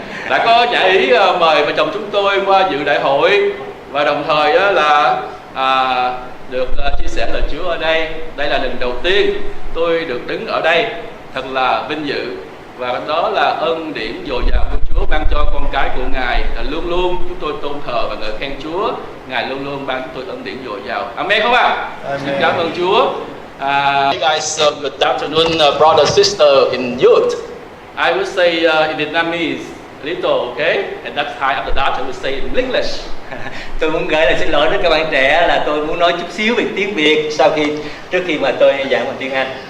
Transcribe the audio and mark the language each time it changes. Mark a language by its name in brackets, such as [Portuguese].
[Vietnamese] Đã có nhã ý mời vợ chồng chúng tôi qua dự đại hội và đồng thời là được chia sẻ lời Chúa ở đây. Đây là lần đầu tiên tôi được đứng ở đây, thật là vinh dự, và đó là ân điển dồi dào của Chúa ban cho con cái của Ngài. Luôn luôn chúng tôi tôn thờ và ngợi khen Chúa. Ngài luôn luôn ban chúng tôi ân điển dồi dào. Amen không ạ? Xin cảm ơn Chúa. [English] You guys, good afternoon, brother, sister in youth. I will say in Vietnamese a little, okay? And that's how after that I will say in English. [Vietnamese] Tôi muốn gửi lời xin lỗi đến các bạn trẻ là tôi muốn nói chút xíu về tiếng Việt trước khi mà tôi giảng bằng tiếng Anh.